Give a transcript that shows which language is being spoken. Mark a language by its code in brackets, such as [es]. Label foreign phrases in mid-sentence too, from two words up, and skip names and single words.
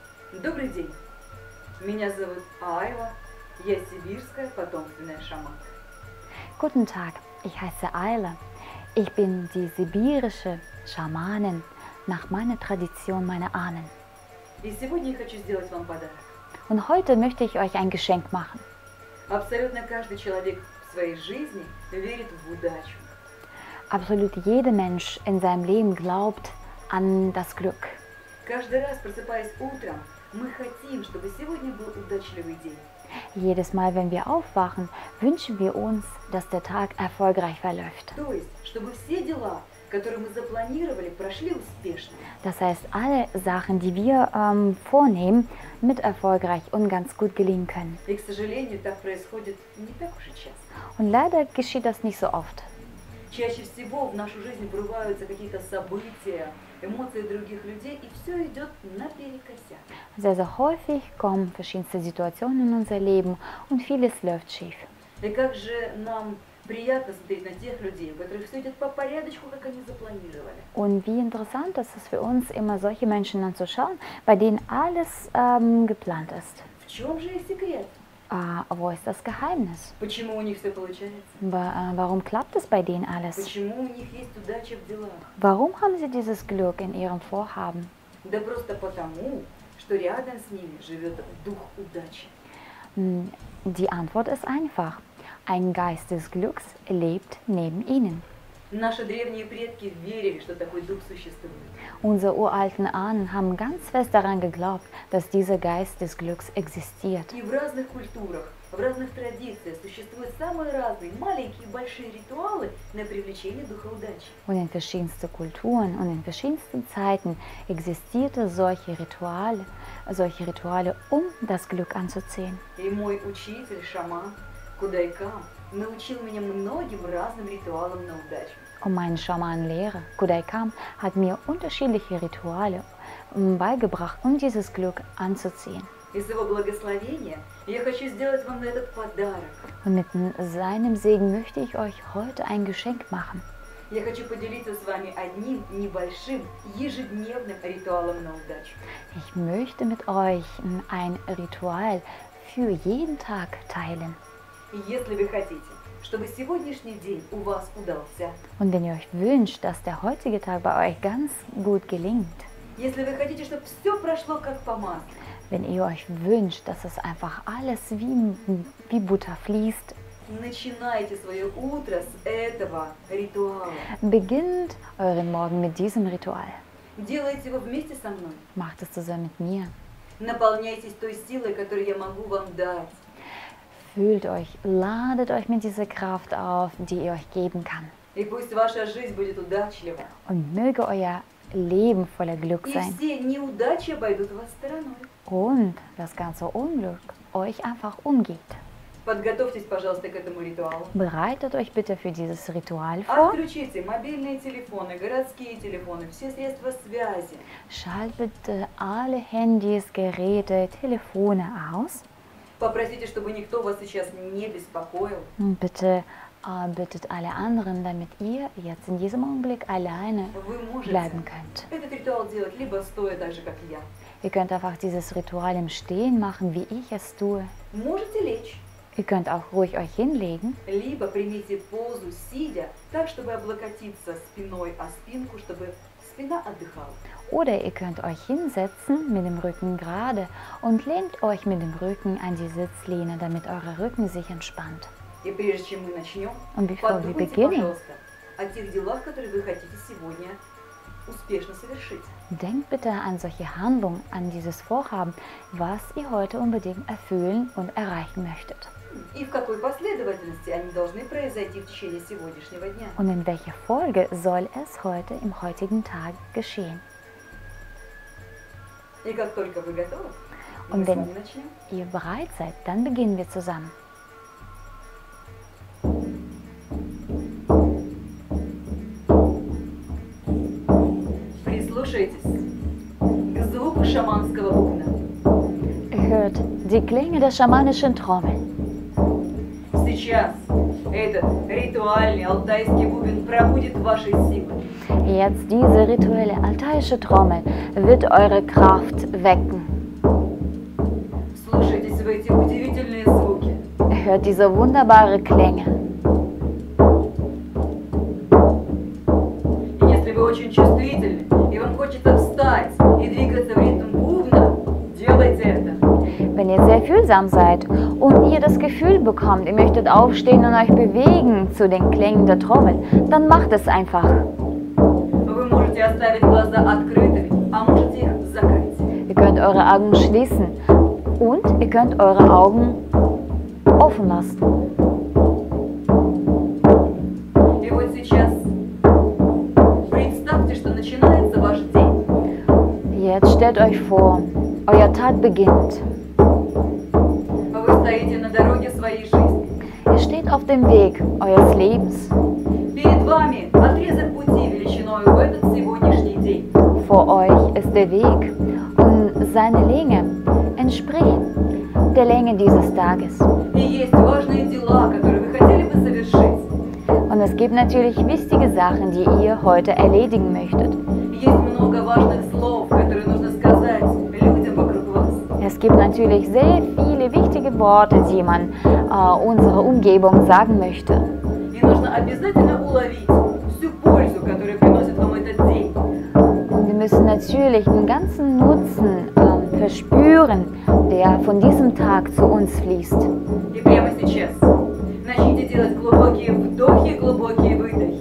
[ru] Добрый день. Меня зовут Айва. Я сибирская потомственная шаманка. [de] Guten Tag, ich heiße Ayla. Ich bin die sibirische Schamanin nach meiner Tradition meiner Ahnen. [ru] И сегодня я хочу сделать вам подарок. [de] Und heute möchte ich euch ein Geschenk machen. [ru] Абсолютно каждый человек в своей жизни верит в удачу. [de] Absolut jeder Mensch in seinem Leben glaubt an das Glück. [ru] Каждый раз, просыпаясь утром, мы хотим, чтобы сегодня был удачливый день. [de] Jedes Mal, wenn wir aufwachen, wünschen wir uns, dass der Tag erfolgreich verläuft. [ru] То есть, чтобы все дела, которые мы запланировали, прошли успешно. [de] Das heißt, alle Sachen, die wir vornehmen, mit erfolgreich und ganz gut gelingen können. [ru] И, к сожалению, так происходит не так уж и часто. [de] Und leider geschieht das nicht so oft. [ru] Чаще всего в нашу жизнь врываются какие-то события, эмоции других людей, и все идет наперекосяк. [de] Sehr, sehr häufig kommen verschiedenste Situationen in unser Leben und vieles läuft schief. [ru] И как же нам приятно смотреть на тех людей, у которых все идет по порядочку, как они запланировали. [de] Und wie interessant ist es für uns, immer solche Menschen anzuschauen, bei denen alles geplant ist. [ru] В чем же их секрет? [de] Wo ist das Geheimnis? [ru] Почему у них все получается? [de] Warum klappt es bei denen alles? [ru] Почему у них есть удача в делах? [de] Warum haben sie dieses Glück in ihrem Vorhaben? [ru] Да просто потому, что рядом с ними живет дух удачи. [de] Die Antwort ist einfach. Ein Geist des Glücks lebt neben ihnen. [ru] Наши древние предки верили, что такой дух существует. [de] Unsere uralten Ahnen haben ganz fest daran geglaubt, dass dieser Geist des Glücks existiert. [ru] И в разных культурах, в разных традициях существуют самые разные маленькие и большие ритуалы на привлечение духа удачи. [de] Und in verschiedensten Kulturen und in verschiedensten Zeiten existierte solche Rituale, um das Glück anzuziehen. [ru] И мой учитель, шаман Кудайкам, научил меня многим разным ритуалам на удачу. [de] Und mein Schamanenlehrer Kudaikamp hat mir unterschiedliche Rituale beigebracht, um dieses Glück anzuziehen. [ru] Из его благословения я хочу сделать вам этот подарок. [de] Und mit seinem Segen möchte ich euch heute ein Geschenk machen. [ru] Я хочу поделиться с вами одним небольшим ежедневным ритуалом на удачу. [de] Ich möchte mit euch ein Ritual für jeden Tag teilen. [ru] И если вы хотите, чтобы сегодняшний день у вас удался, [de] Und wenn ihr euch wünscht, dass der heutige Tag bei euch ganz gut gelingt, [ru] если вы хотите, чтобы все прошло как по маслу, [de] wenn ihr euch wünscht, dass es einfach alles wie Butter fließt, [ru] начинайте свое утро с этого ритуала. [de] beginnt euren Morgen mit diesem Ritual. [ru] Делайте его вместе со мной. [de] Macht es zusammen mit mir. [ru] Наполняйтесь той силой, которую я могу вам дать. [de] Fühlt euch, ladet euch mit dieser Kraft auf, die ihr euch geben kann. [ru] И пусть ваша жизнь будет удачлива. [de] Und möge euer Leben voller Glück [ru] И [de] sein. [ru] все неудачи обойдут вас стороной. [de] Und das ganze Unglück euch einfach umgeht. [ru] Подготовьтесь, пожалуйста, к этому ритуалу. [de] Bereitet euch bitte für dieses Ritual vor. [ru] Отключите мобильные телефоны, городские телефоны, все средства связи. [de] Schaltet bitte alle Handys, Geräte, Telefone aus. [ru] Попросите, чтобы никто вас сейчас не беспокоил. [de] Und bitte bittet alle anderen, damit ihr jetzt in diesem Augenblick alleine [ru] Вы можете [de] bleiben könnt. [ru] этот ритуал делать либо стоя так же, как я. [de] Ihr könnt einfach dieses Ritual im Stehen machen, wie ich es tue. [ru] Можете лечь, [de] Ihr könnt auch ruhig euch hinlegen. [ru] либо примите позу сидя, так, чтобы облокотиться спиной о спинку, чтобы спина отдыхала. [de] Oder ihr könnt euch hinsetzen mit dem Rücken gerade und lehnt euch mit dem Rücken an die Sitzlehne, damit euer Rücken sich entspannt. [ru] И прежде чем мы начнем, [de] Und bevor wir [ru] подумайте, [de] beginnen, [ru] пожалуйста, о тех делах, которые вы хотите сегодня успешно совершить. [de] denkt bitte an solche Handlungen, an dieses Vorhaben, was ihr heute unbedingt erfüllen und erreichen möchtet. [ru] И в какой последовательности они должны произойти в течение сегодняшнего дня. [de] Und in welcher Folge soll es heute im heutigen Tag geschehen? [ru] И как только вы готовы, мы [de] Und [ru] с [de] wenn [ru] вами начнем. [de] ihr bereit seid, dann beginnen wir zusammen. [ru] Прислушайтесь к звуку шаманского бубна. [de] Hört die Klänge der schamanischen Trommel. [ru] Сейчас этот ритуальный алтайский бубен пробудит ваши силы. [de] Jetzt diese rituelle altaische Trommel wird eure Kraft wecken. [ru] Вслушайтесь в эти удивительные звуки. [de] Hört diese wunderbaren Klänge. [ru] И если вы очень чувствительны, и вам хочется встать и двигаться в ритм бубна, делайте это. [de] Wenn ihr sehr fühlsam seid und ihr das Gefühl bekommt, ihr möchtet aufstehen und euch bewegen zu den Klängen der Trommel, dann macht es einfach. [ru] Вы можете оставить глаза открытыми, а можете их закрыть. [de] Ihr könnt eure Augen schließen und ihr könnt eure Augen offen lassen. [ru] И вот сейчас представьте, что начинается ваш день. [de] Jetzt stellt euch vor, euer Tag beginnt. [ru] Вы стоите на дороге своей жизни. [de] Ihr steht auf dem Weg eures Lebens. [ru] Перед вами отрезок пути величиной в этот сегодняшний день. [de] Vor euch ist der Weg und seine Länge entspricht der Länge dieses Tages. [ru] И есть важные дела, которые вы хотели бы совершить. [de] Und es gibt natürlich wichtige Sachen, die ihr heute erledigen möchtet. [ru] Есть много важных слов, которые нужно сказать людям вокруг вас. [de] Es gibt natürlich sehr viele wichtige Worte, die man unserer Umgebung sagen möchte. [ru] И нужно обязательно уловить всю пользу, которую приносит вам этот день. [de] Und wir müssen natürlich den ganzen Nutzen verspüren, der von diesem Tag zu uns fließt. [ru] И прямо сейчас начните делать глубокие вдохи, глубокие выдохи.